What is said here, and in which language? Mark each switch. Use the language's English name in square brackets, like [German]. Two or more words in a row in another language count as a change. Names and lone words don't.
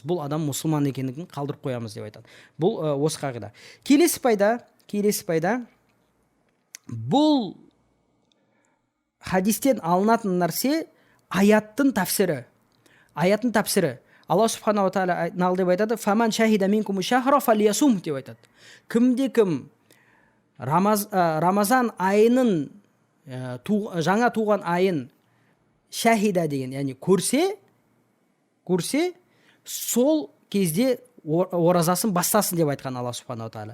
[Kazakh] Бұл адам мұсылман екендігін қалдырып қоямыз деп айтады. Бұл осы қағида. Келесі пайда, бұл хадистен алынатын нәрсе аяттың тәфсірі. Алла [Arabic] سبحانه وتعالى [Kazakh] нағыл деп айтады, [Arabic] «فمن شهد منكم الشهر فليصمه» [Kazakh] деп айтады. Кімде-кім Рамазан айының жаңа туған айын шахида деген, яғни көрсе, сол кезде оразасын бастасын деп айтқан Алла [Arabic] سبحانه وتعالى.